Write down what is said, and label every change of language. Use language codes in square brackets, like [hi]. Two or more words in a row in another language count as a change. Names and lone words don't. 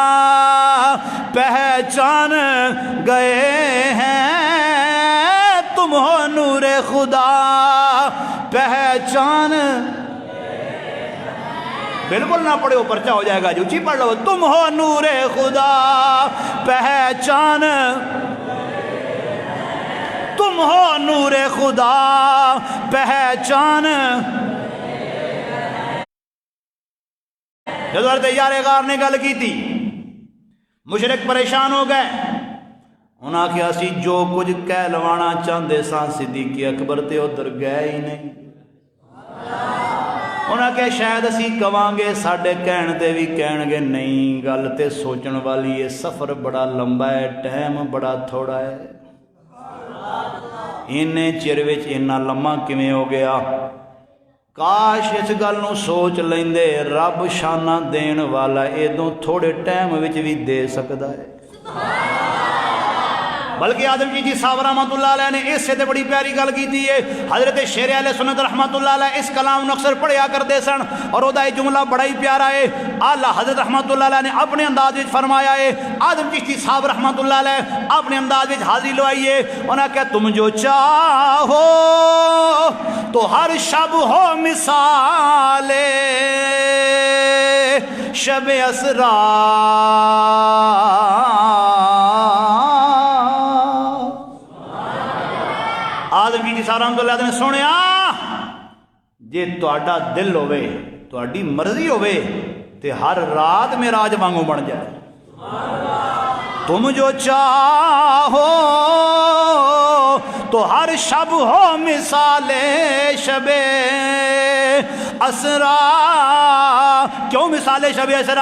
[ur] پہچان گئے ہیں، تم ہو نور خدا پہچان، بالکل نہ پڑھو پرچہ ہو جائے گا، جو اونچی پڑھ لو، تم ہو نور خدا پہچان، تم ہو نور خدا پہچان۔ [pa] جب حضرت یار غار نے گل کی تھی مشرک پریشان ہو گئے، انہاں کہا سی جو کچھ کہہ لوانا چاہندے ساں صدیق اکبر تے ادھر گئے ہی نہیں، انہاں کہا شاید اسی کواں گے ساڈے کہن تے بھی کہن گے نہیں، گل تے سوچن والی ہے، سفر بڑا لمبا ہے، ٹائم بڑا تھوڑا ہے، انہیں چر وچ اتنا لمبا کیویں ہو گیا؟ کاش اس گل نو سوچ لیندے رب شانہ دین والا ادوں تھوڑے ٹائم وچ بھی دے سکدا ہے۔ [ur] بلکہ آدم چشتی صاحب رحمۃ اللہ علیہ نے اس سے بڑی پیاری گل کی ہے۔ حضرت شیر اہل سنت رحمۃ اللہ علیہ اس کلام نو اکثر پڑھیا کرتے سن اور وہ جملہ بڑا ہی پیارا ہے۔ اعلیٰ حضرت رحمۃ اللہ علیہ نے اپنے انداز میں فرمایا ہے، آدم چشتی صاحب رحمۃ اللہ علیہ اپنے انداز میں حاضری لوائی ہے، انہوں نے کہا تم جو چاہو تو ہر شب ہو مثال شب اسرا، [pa] آدم جی صاحب رحمۃ اللہ نے سنیا جے تہاڈا دل ہوے تہاڈی مرضی ہوے تے ہر رات معراج وانگوں بن جائے۔ [ur] تم جو چاہو تو ہر شب ہو مثال شب اسرا، کیوں مثال شب اسرا؟